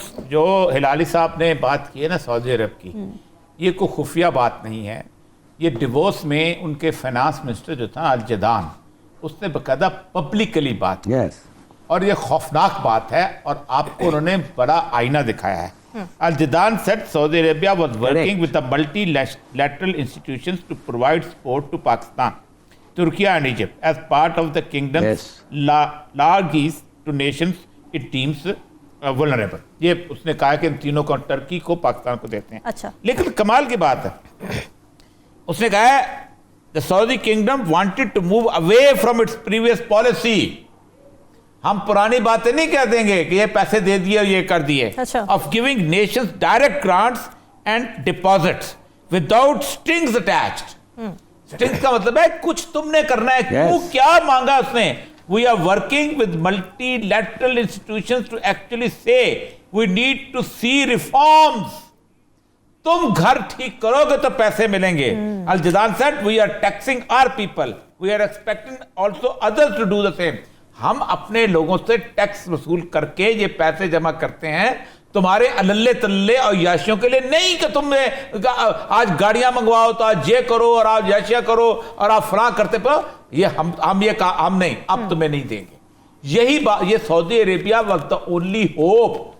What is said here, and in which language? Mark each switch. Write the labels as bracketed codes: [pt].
[ur] جو ہلالی صاحب نے بات کی ہے نا سعودی عرب کی, یہ کوئی خفیہ بات نہیں ہے. یہ ڈیوورس میں ان کے فائنانس منسٹر جو تھا الجدان, اس نے باقاعدہ پبلکلی بات کی, اور یہ خوفناک بات ہے, اور آپ کو انہوں نے بڑا آئینہ دکھایا ہے. [en] Al-Jadaan said Saudi Arabia was working with the multilateral institutions to provide support to Pakistan, Turkey and Egypt as part of the kingdom's largesse to nations it deems vulnerable. [ur] یہ اس نے کہا کہ ان تینوں کو, ٹرکی کو, پاکستان کو دیتے ہیں. اچھا, لیکن کمال کی بات ہے, اس نے کہا ہے [en] the Saudi kingdom wanted to move away from its previous policy. [ur] ہم پرانی باتیں نہیں کہہ دیں گے کہ یہ پیسے دے دیے اور یہ کر دیے, [en] of giving nations direct grants and deposits without strings attached. [ur] strings کا مطلب ہے کچھ تم نے کرنا ہے. کیوں, کیا مانگا اس نے؟ [en] we are working with multilateral institutions to actually say we need to see reforms. [ur] تم گھر ٹھیک کرو گے تو پیسے ملیں گے. [en] Al-Jadaan said we are taxing our people, we are expecting also others to do the same. [ur] ہم اپنے لوگوں سے ٹیکس وصول کر کے یہ پیسے جمع کرتے ہیں تمہارے اللے تلے اور یاشیوں کے لیے نہیں کہ تم آج گاڑیاں منگواؤ تو آج یہ کرو اور آج یاشیاں کرو اور آپ فلاں کرتے پڑو. یہ ہم نہیں, اب تمہیں نہیں دیں گے. یہی بات, یہ سعودی Arabia [en] Was the only hope.